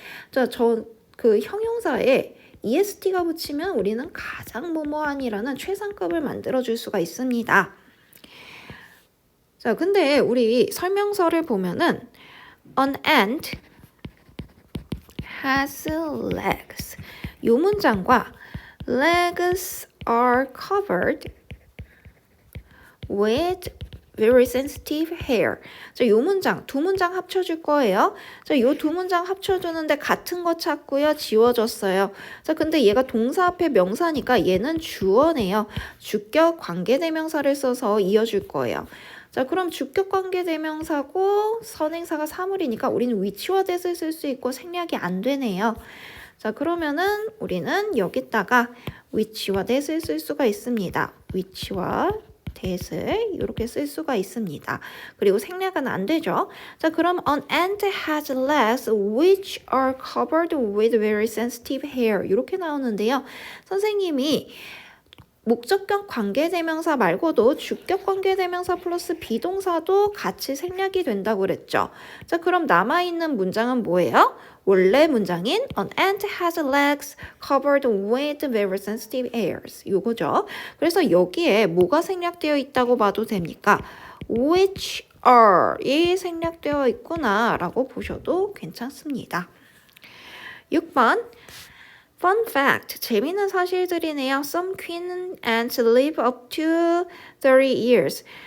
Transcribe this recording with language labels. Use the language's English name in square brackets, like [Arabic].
[Korean] 자, 형용사에 EST가 붙이면 우리는 가장 뭐뭐한이라는 최상급을 만들어줄 수가 있습니다. 자, 근데 우리 설명서를 보면은 [English] an ant has legs. [Korean] 이 문장과 [English] legs are covered with very sensitive hair. [Korean] 자, 요 문장, 두 문장 합쳐줄 거예요. 자, 요 두 문장 합쳐주는데 같은 거 찾고요. 지워졌어요. 자, 근데 얘가 동사 앞에 명사니까 얘는 주어네요. 주격 관계대명사를 써서 이어줄 거예요. 자, 그럼 주격 관계대명사고 선행사가 사물이니까 우리는 위치와 대을 쓸 수 있고 생략이 안 되네요. 자, 그러면은 우리는 여기다가 위치와 대을 쓸 수가 있습니다. 위치와 대을 이렇게 쓸 수가 있습니다. 그리고 생략은 안 되죠. 자, 그럼 [English] an ant has legs which are covered with very sensitive hair. [Korean] 이렇게 나오는데요. 선생님이 목적격 관계대명사 말고도 주격 관계대명사 플러스 비동사도 같이 생략이 된다고 그랬죠. 자, 그럼 남아있는 문장은 뭐예요? 원래 문장인 [English] An ant has legs covered with very sensitive hairs. [Korean] 요거죠. 그래서 여기에 뭐가 생략되어 있다고 봐도 됩니까? [English] Which are [Korean] 이 생략되어 있구나 라고 보셔도 괜찮습니다. 6번 Fun fact, 재미있는 사실들이네요. [English] Some queen ants live up to 30 years.